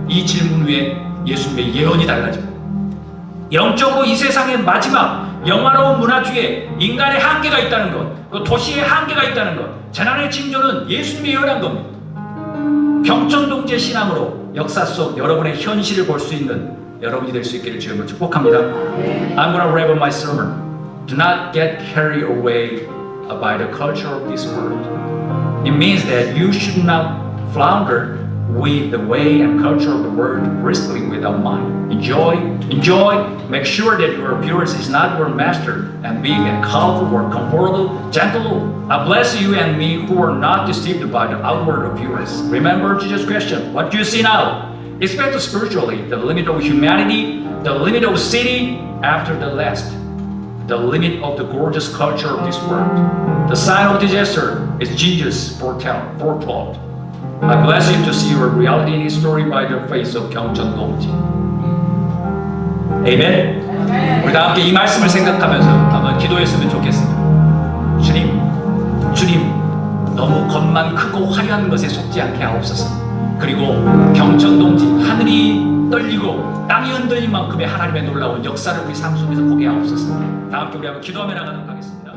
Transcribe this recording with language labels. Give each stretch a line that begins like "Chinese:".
Korean: 이 질문 위에 예수님의 예언이 달라집니다. 영적으로 이 세상의 마지막 영화로운 문화 뒤에 인간의 한계가 있다는 것, 그 도시의 한계가 있다는 것, 재난의 징조는 예수님이 예언한 겁니다. 경천동지의 신앙으로 역사 속 여러분의 현실을 볼 수 있는 여러분이 될 수 있기를 주님을 축복합니다.
English: I'm gonna wrap up my sermon. Do not get carried away by the culture of this world. It means that you should not flounder with the way and culture of the world, wrestling without mind. Enjoy, make sure that your appearance is not your master, and big and colorful or comfortable, gentle. I bless you and me who are not deceived by the outward appearance. Remember Jesus' question, what do you see now? Expect spiritually the limit of humanity, the limit of city after the last, the limit of the gorgeous culture of this world. The sign of disaster is Jesus foretold. I bless you to see your reality in history by the face of 경천동지.
Korean: 아멘. 우리 다 함께 이 말씀을 생각하면서 한번 기도했으면 좋겠습니다. 주님, 너무 겉만 크고 화려한 것에 속지 않게 하옵소서. 그리고 경천동지 하늘이 떨리고 땅이 흔들릴 만큼의 하나님의 놀라운 역사를 우리 삶 속에서 보게 하옵소서. 다 함께 우리 한번 기도하며 나가도록 하겠습니다.